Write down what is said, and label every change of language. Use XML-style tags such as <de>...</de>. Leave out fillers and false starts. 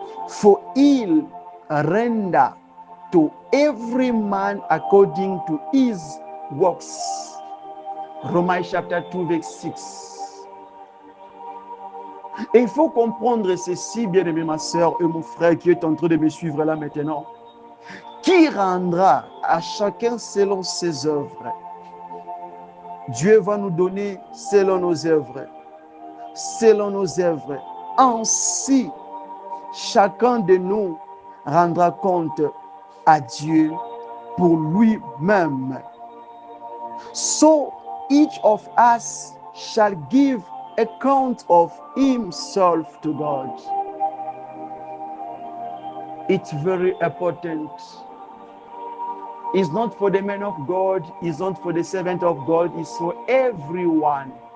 <en>For he'll render to every man according to his works. Romans chapter 2 verse 6.</en> <fr>Et il faut comprendre ceci, bien-aimé, ma soeur et mon frère qui est en train de me suivre là maintenant. Qui rendra à chacun selon ses œuvres. Dieu va nous donner selon nos œuvres. Selon nos œuvres. Ainsi, chacun de nous rendra compte à Dieu pour lui-même.</fr> <en>So each of us shall give account of himself to God. It's very important. It's not for the man of God, it's not for the servant of God, it's for everyone.</en>